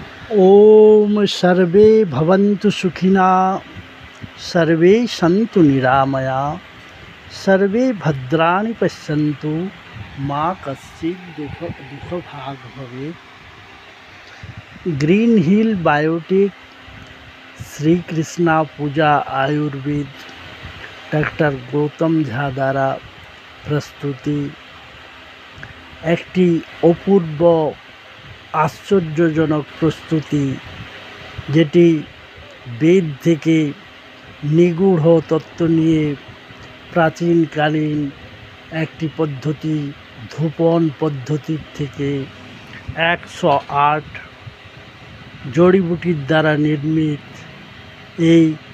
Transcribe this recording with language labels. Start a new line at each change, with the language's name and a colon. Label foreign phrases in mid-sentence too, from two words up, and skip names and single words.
Sanskrit: ओम सर्वे भवन्तु सुखिना सर्वे सन्तु निरामया सर्वे भद्राणि पश्यन्तु माँ कश्चित् दुःखभाग् भवेत्।
Hindi: ग्रीन हिल बायोटेक श्री कृष्णा पूजा आयुर्वेद डॉक्टर गौतम झा द्वारा प्रस्तुति
Bangla: একটি অপূর্ব আশ্চর্যজনক প্রস্তুতি, যেটি বেদ থেকে নিগূঢ় তত্ত্ব নিয়ে প্রাচীনকালীন একটি পদ্ধতি ধূপন পদ্ধতির থেকে 108 জড়িবুটির দ্বারা নির্মিত এই